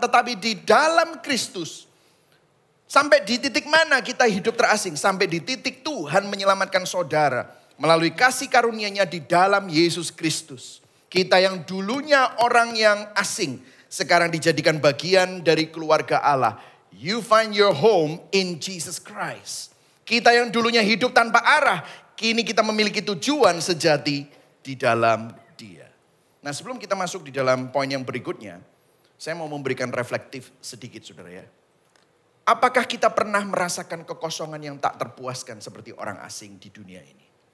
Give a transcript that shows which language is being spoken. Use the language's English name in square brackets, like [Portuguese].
[Indonesian] Tetapi di dalam Kristus, sampai di titik mana kita hidup terasing? Sampai di titik Tuhan menyelamatkan saudara melalui kasih karunia-Nya di dalam Yesus Kristus. Kita yang dulunya orang yang asing, sekarang dijadikan bagian dari keluarga Allah. [English] You find your home in Jesus Christ. [Indonesian] Kita yang dulunya hidup tanpa arah, kini kita memiliki tujuan sejati di dalam Dia. Nah, sebelum kita masuk di dalam poin yang berikutnya, saya mau memberikan reflektif sedikit, saudara ya. Apakah kita pernah merasakan kekosongan yang tak terpuaskan seperti orang asing di dunia ini?